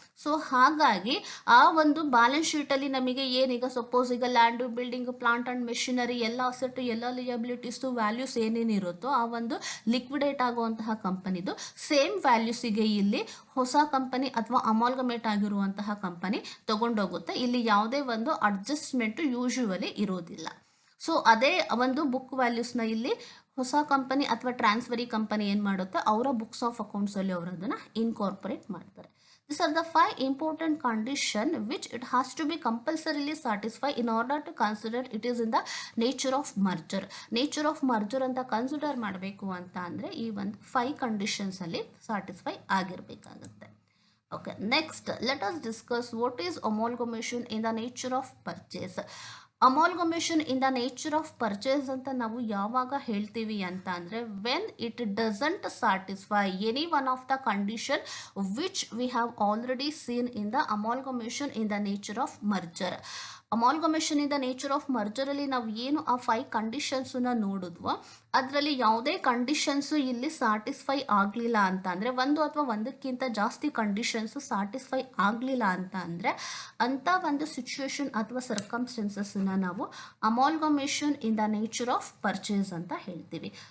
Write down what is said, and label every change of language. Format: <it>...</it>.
<kn>So ಹಾಗಾಗಿ ಆ ಒಂದು ಬ್ಯಾಲೆನ್ಸ್ ಶೀಟಲ್ಲಿ ನಮಗೆ ಏನೀಗ ಸಪೋಸ್ ಈಗ land, building, plant and machinery ಎಲ್ಲ ಅಸೆಟ್ ಎಲ್ಲ ಲಿಯಬಿಲಿಟೀಸು ವ್ಯಾಲ್ಯೂಸ್ ಏನೇನಿರುತ್ತೋ ಆ ಒಂದು ಲಿಕ್ವಿಡೇಟ್ ಆಗುವಂತಹ ಕಂಪನಿದು ಸೇಮ್ ವ್ಯಾಲ್ಯೂಸಿಗೆ ಇಲ್ಲಿ ಹೊಸ ಕಂಪನಿ ಅಥವಾ ಅಮಾಲ್ಗಮೇಟ್ ಆಗಿರುವಂತಹ ಕಂಪನಿ ತಗೊಂಡೋಗುತ್ತೆ. ಇಲ್ಲಿ ಯಾವುದೇ ಒಂದು ಅಡ್ಜಸ್ಟ್ಮೆಂಟ್ ಯೂಶುವಲಿ ಇರೋದಿಲ್ಲ. ಸೊ ಅದೇ ಒಂದು ಬುಕ್ ವ್ಯಾಲ್ಯೂಸ್ನ ಇಲ್ಲಿ ಹೊಸ ಕಂಪನಿ ಅಥವಾ ಟ್ರಾನ್ಸ್ಫರಿ ಕಂಪನಿ ಏನು ಮಾಡುತ್ತೆ, ಅವರ ಬುಕ್ಸ್ ಆಫ್ ಅಕೌಂಟ್ಸಲ್ಲಿ ಅವರು ಅದನ್ನು ಇನ್ಕಾರ್ಪೊರೇಟ್ ಮಾಡ್ತಾರೆ.</kn> <en>These are the 5 important conditions which it has to be compulsorily satisfied in order to consider it is in the nature of merger.</en> <kn>Nature of merger ಅಂತ consider ಮಾಡಬೇಕು ಅಂತ ಅಂದರೆ ಈ ಒಂದು 5 ಕಂಡೀಷನ್ಸಲ್ಲಿ satisfy ಆಗಿರಬೇಕಾಗುತ್ತೆ.</kn> <en>Okay, next let us discuss what is amalgamation in the nature of purchase. Amalgamation in the nature of purchase</en> <kn>ಅಂತ ನಾವು ಯಾವಾಗ ಹೇಳ್ತೀವಿ ಅಂತ ಅಂದರೆ</kn> <en>When it doesn't satisfy any one of the condition which we have already seen in the amalgamation in the nature of merger.</en> <kn>Amalgamation in the nature of ಮರ್ಜರಲ್ಲಿ ನಾವು ಏನು ಆ 5 ಕಂಡೀಷನ್ಸನ್ನ ನೋಡಿದ್ವೋ ಅದರಲ್ಲಿ ಯಾವುದೇ ಕಂಡೀಷನ್ಸು ಇಲ್ಲಿ ಸ್ಯಾಟಿಸ್ಫೈ ಆಗಲಿಲ್ಲ ಅಂತ ಅಂದರೆ ಒಂದು ಅಥವಾ ಒಂದಕ್ಕಿಂತ ಜಾಸ್ತಿ ಕಂಡೀಷನ್ಸು ಸ್ಯಾಟಿಸ್ಫೈ ಆಗಲಿಲ್ಲ ಅಂತ ಅಂದರೆ ಅಂಥ ಒಂದು ಸಿಚುವೇಶನ್ ಅಥವಾ ಸರ್ಕಮ್ಸ್ಟೆನ್ಸಸ್ಸನ್ನು ನಾವು amalgamation in the nature of purchase ಅಂತ ಹೇಳ್ತೀವಿ.</kn>